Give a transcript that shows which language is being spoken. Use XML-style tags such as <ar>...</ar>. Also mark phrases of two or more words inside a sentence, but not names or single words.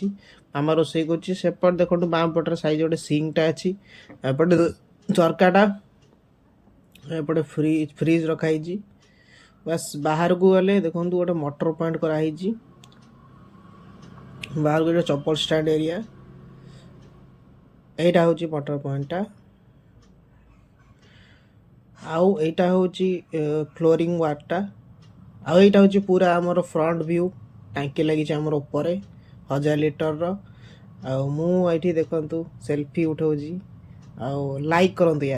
<or>ମାମା ରୋଷେଇ କରୁଛି। ସେପଟେ ଦେଖନ୍ତୁ ବାଁ ପଟରେ ସାଇଜ୍ ଗୋଟେ ସିଙ୍କଟା ଅଛି। ଏପଟେ ଝରକାଟା, ଏପଟେ ଫ୍ରିଜ ରଖାହେଇଛି। ବାସ୍ ବାହାରକୁ ଗଲେ ଦେଖନ୍ତୁ ଗୋଟେ</or> <en>motor point</en> <or>କରାହେଇଛି। ବାହାରକୁ ଗୋଟେ ଚପଲ</or> <en>stand area.</en> <bn>এইটা হচ্ছে</bn> <en>motor point-টা।</en> <bn>ଆଉ এইটা হচ্ছে</bn> <en>flooring work-টা।</en> <or>ଆଉ</or> <bn>এইটা হচ্ছে পুরা</bn> <or>ଆମର</or> <en>front view.</en> <or>ଟାଙ୍କି ଲାଗିଛି ଆମର ଉପରେ 1000 ଲିଟରର। ଆଉ ମୁଁ ଏଇଠି ଦେଖନ୍ତୁ ସେଲ୍ଫି ଉଠଉଛି। ଆଉ ଲାଇକ୍ କରନ୍ତୁ ୟାର।</or>